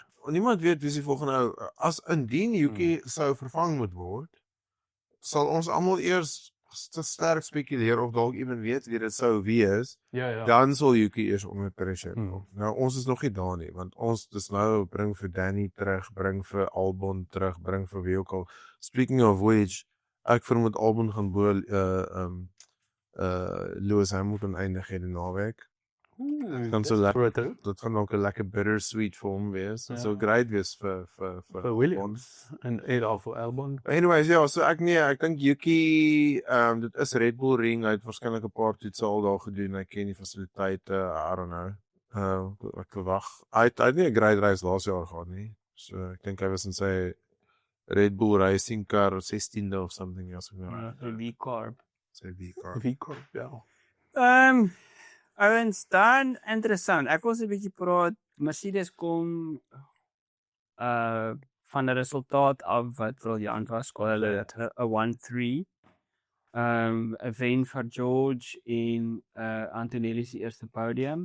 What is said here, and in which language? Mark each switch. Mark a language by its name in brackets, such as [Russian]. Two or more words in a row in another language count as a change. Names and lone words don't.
[Afrikaans] Niemand weet wie die volgende ou, as indien Yuki sou vervang moet word, sal ons almal eers te sterk spekuleer of dalk iemand weet wie dit sou wees. Ja. Dan sal Yuki eers onder pressure kom. Nou ons is nog nie daar nie, want ons dis nou bring vir Danny terug, bring vir Albon terug, bring vir wie ook al. [English] Speaking of which, [Afrikaans] ek vermoed Albon gaan bo Lewis Hamilton eindig in die naweek. Dan so lekker. Dit gaan ook 'n lekker bittersweet vir hom wees. Dit sou great wees vir Williams en Adolf vir Albon. Anyways, ja, so ek dink Yuki, dit is Red Bull ring, hy het waarskynlik 'n paar toetse al daar gedoen. Hy ken die fasiliteite, [English] I don't know. [Afrikaans] Ek verwag. Hy het nie 'n great race laas jaar gehad nie. So ek dink hy was in sy Red Bull [English] racing car [Afrikaans] 16de of [English] something else. [Afrikaans] V-Corp. Sy V-Corp, ja. Ouens, dan interessant. Ek wil 'n bietjie praat. Mercedes kom van 'n resultaat af wat briljant was. Hulle het 'n 1-3. 'n wen vir George en Antonelli se eerste podium.